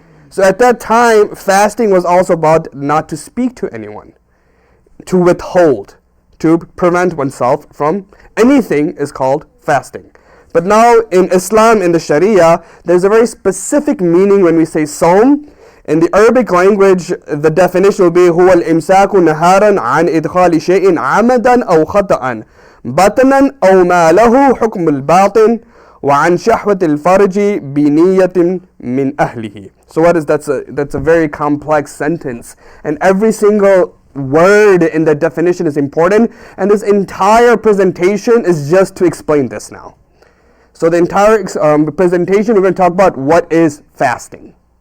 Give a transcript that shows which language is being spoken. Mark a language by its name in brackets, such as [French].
[English] So at that time, fasting was also about not to speak to anyone, to withhold, to prevent oneself from anything is called fasting. But now in Islam, in the Sharia, there's a very specific meaning when we say sawm. In the Arabic language, the definition will be [Arabic] هو الإمساك نهارا عن إدخال شيء عمدا أو خطأ بطنا أو ما له حكم الباطن وعن شهوة الفرج بنية من أهله. [English] So what is that's a very complex sentence, and every single word in the definition is important, and this entire presentation is just to explain this now. So the entire presentation, we're going to talk about what is fasting.